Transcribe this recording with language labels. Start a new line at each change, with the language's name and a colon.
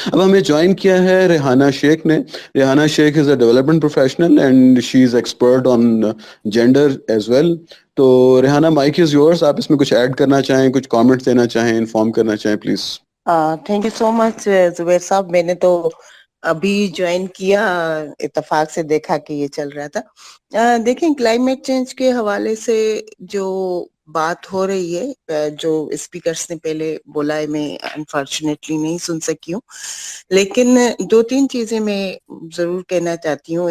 Urdu: اب ہمیں جوائن کیا ہے ریحانہ شیخ نے.
English: Rehana Sheikh is a development professional and she is expert on gender as well.
Urdu: تو ریحانہ
English: mic is yours,
Urdu: آپ اس میں کچھ ایڈ کرنا چاہیں, کچھ کامنٹس دینا چاہیں, انفارم کرنا چاہیں پلیز.
English: Thank you so much Zubair صاحب.
Urdu: میں نے تو ابھی جوائن کیا, اتفاق سے دیکھا کہ یہ چل رہا تھا. دیکھیں کلائمیٹ چینج کے حوالے سے جو بات ہو رہی ہے, جو اسپیکرز نے پہلے بولا ہے میں انفارچونیٹلی نہیں سن سکی ہوں, لیکن دو تین چیزیں میں ضرور کہنا چاہتی ہوں.